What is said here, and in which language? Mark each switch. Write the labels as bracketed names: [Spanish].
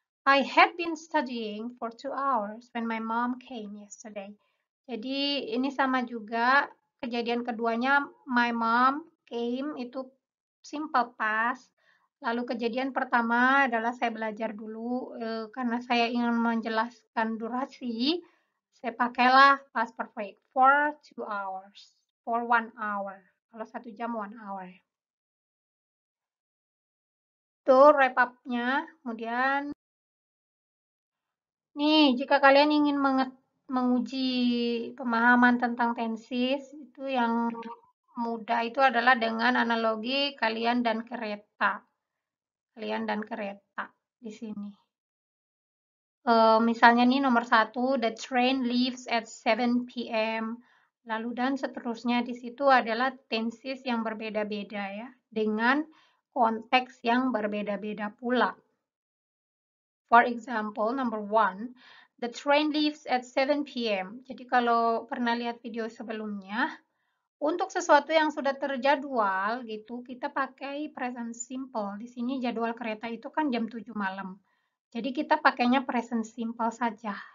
[English] I had been studying for 2 hours when my mom came yesterday. [Indonesian] Jadi ini sama juga, kejadian keduanya [English] my mom came [Indonesian] itu simple past. Lalu kejadian pertama adalah saya belajar dulu, karena saya ingin menjelaskan durasi, saya pakailah past perfect [English] for 2 hours, for 1 hour. [Indonesian] Kalau 1 jam 1 hour. Itu wrap up-nya. Kemudian nih, jika kalian ingin menguji pemahaman tentang tenses, itu yang mudah itu adalah dengan analogi kalian dan kereta. Kalian dan kereta di sini. Misalnya nih nomor 1, [English] the train leaves at 7 p.m. [Indonesian] Lalu dan seterusnya di situ adalah tenses yang berbeda-beda ya, dengan konteks yang berbeda-beda pula. [English] For example, number 1, the train leaves at 7 p.m. [Indonesian] Jadi kalau pernah lihat video sebelumnya, untuk sesuatu yang sudah terjadwal gitu, kita pakai present simple. Di sini jadwal kereta itu kan jam 7 malam. Jadi kita pakainya present simple saja.